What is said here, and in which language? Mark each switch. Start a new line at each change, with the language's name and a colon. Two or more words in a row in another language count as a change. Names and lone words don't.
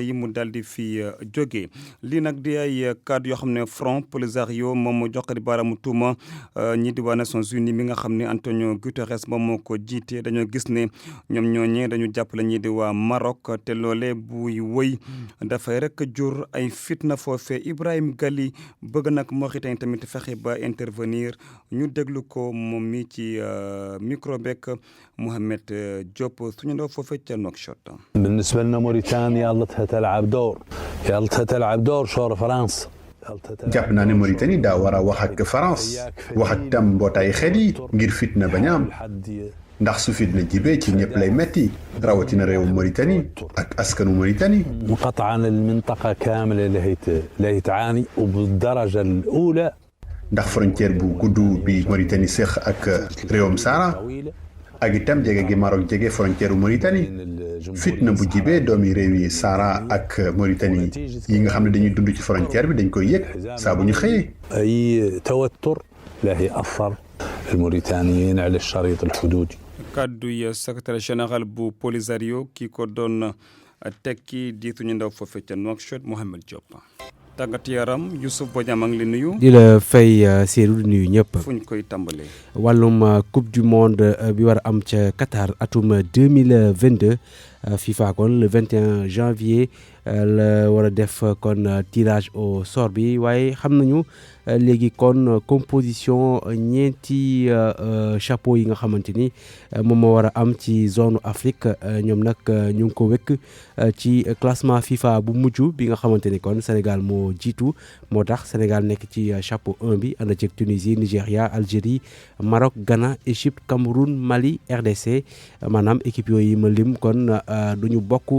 Wolof: yi mu daal di fi jógee lii nag di ay cadre yoo xam ne Front Polisario moom moo jox di baaraamu tuuma ñii di waa Nations Unies mi nga xam ne Antonio Guterres moom moo ko jiite dañoo gis ne ñoom ñooñee dañu jàppale ñii di waa Maroc te loole buy wëy dafay rek jur ay fitna foofee Ibrahim Gali bëgg nag Mauritanie tamit fexe ba intervenir ñu déglu ko moom mi ci micro beeg Mohamed Diop suñu ndaw foofee ca Nouakchott.
Arabic: بالنسبة لنا موريتانيا يلا تلعب دور شور فرنسا.
Wolof: jàpp naa ne Mauritanie daa war a wax ak France wax ak tam mbootaay xel yi ngir fitna bañ a am ndax su fitna jibee ci ñëpp lay metti rawatina réewu Mauritanie ak askanu Mauritanie.
Arabic: مقاطعة المنطقة كاملة اللي تعاني وبالدرجة الأولى.
Wolof: ndax frontière bu gudd bi Mauritanie séq ak réewum Sahara ak itam jege gi Maroc jege frontière Mauritanie fitna bu jibee doomi réew yi Sahara ak Mauritanie yi nga xam ne dañuy dund ci frontière bi dañ koy yëg saa bu ñu xëyee.
Arabic: أي توتر لا يأثر الموريتانيين على الشريط الحدودي.
Wolof: kaddu yi
French: secrétaire général
Wolof: bu Polisario ki ko doon tekki diituñu ndaw foofee ca Nouakchott Mohamed Diop. tàggat yaram Youssouf Bodian maa ngi leen nuyu. di la fay Seydou di nuyu ñëpp. fu ñu koy tàmbalee. wàllum
French: coupe du monde
Wolof: bi war a am ca Qatar atum 2022 FIFA kon
French: le 21 janvier
Wolof: la war a def kon
French: tirage au sort
Wolof: bi waaye xam nañu léegi kon composition ñeenti chapeau yi nga xamante ni moom moo war a am ci
French: zone Afrique
Wolof: ñoom nag ñu ngi ko wekk ci
French: classement FIFA
Wolof: bu mujj bi nga xamante ni kon Sénégal moo jiitu moo tax Sénégal nekk ci chapeau 1 bi ànd ceeg Tunisie Nigéria Algérie Maroc Ghana Égypte Cameroun Mali RDC maanaam équipe yooyu ma lim kon du ñu bokk